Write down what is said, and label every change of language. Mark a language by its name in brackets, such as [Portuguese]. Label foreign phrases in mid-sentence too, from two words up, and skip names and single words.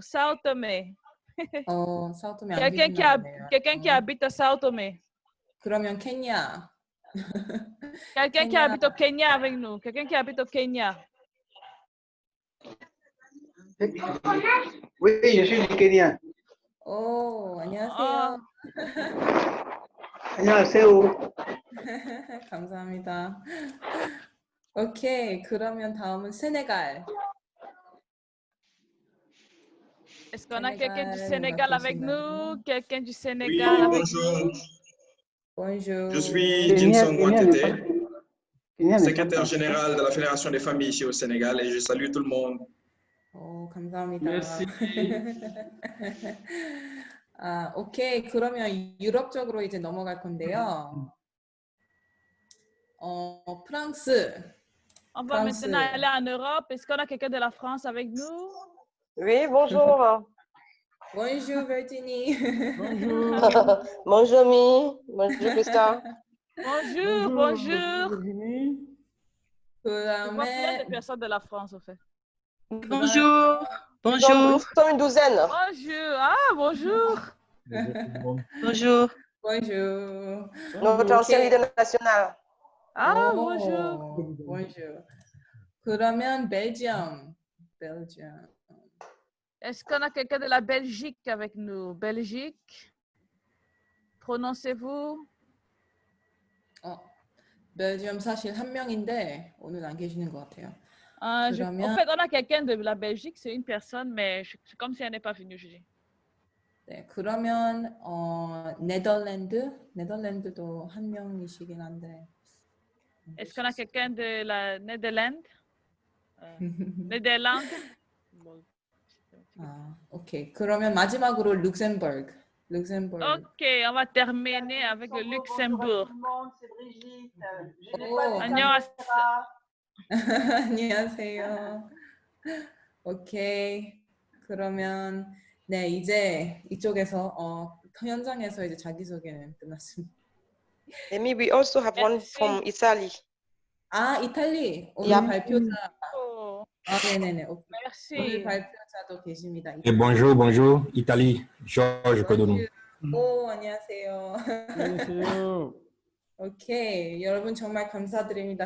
[French] Sao Tomé. [Korean] 사오토메 안 [French] Quelqu'un qui habite à Sao Tomé. 그러면 케냐. Quelqu'un qui habite au Kenya avec nous. Quelqu'un qui habite au Kenya. Oui, je suis du Kenya. [Korean] 안녕하세요. 안녕하세요. 감사합니다. 오케이, 그러면 다음은 세네갈. [French] Est-ce qu'on a quelqu'un du Sénégal, Sénégal avec [Korean] 계신가요? [French] nous? Quelqu'un du Oui, Sénégal avec bonjour. nous? Bonjour. Je suis Jinson Kouantete, secrétaire général de la Fédération des familles ici au Sénégal et je salue tout le monde. [Korean] 감사합니다. [French] Merci. [Korean] 아, 오케이. 그러면 유럽 쪽으로 이제 넘어갈 건데요. 프랑스. [French] On va France. maintenant aller en Europe. Est-ce qu'on a quelqu'un de la France avec nous? Oui, bonjour. Bonjour Virginie. Bonjour. Bonjour Mi. Bonjour Christa. Bonjour, bonjour. Je vois plein [Korean] 그다음에 [French] de personnes de la France, en fait. Bonjour. Bonjour. Nous sommes une douzaine. Bonjour. Ah, bonjour. Bonjour. Bonjour. Notre ancien leader national. Ah, [Korean] 오, [French] bonjour. bonjour. [Korean] 그러면 벨지엄. [French] Est-ce qu'on a quelqu'un de la Belgique avec nous? Belgique? Prononcez-vous? [Korean] 벨지엄 사실 한 명인데 오늘 안 계시는 것 같아요. [French] En [Korean] 그러면 [French] fait, on a quelqu'un de la Belgique, c'est une personne, mais c'est comme si elle n'est pas venue aujourd'hui. [Korean] 네, 그러면 네덜란드도 한 명이시긴 한데. [French] Est-ce qu'on a quelqu'un de la Néderlande? Néderlande? [Korean] 오케이. 그러면 마지막으로 룩셈버그. [French] Ok, on va terminer avec le Luxembourg. C'est Brigitte. Je n'ai pas [Korean] 안녕하세요. 오케이. 그러면 네, 이제 이쪽에서 현장에서 이제 자기소개는 끝났습니다. [English] Amy, we also have one from Italy. [Korean] 아, 이탈리. 오늘 [English] Yeah. [Korean] 발표자. 네네네. [French] Merci. [Korean] 오늘 발표자도 계십니다. [French] Et bonjour, Italie, Georges Codonou. [Korean] 오, 안녕하세요. 안녕하세요. 오케이, 여러분 정말 감사드립니다.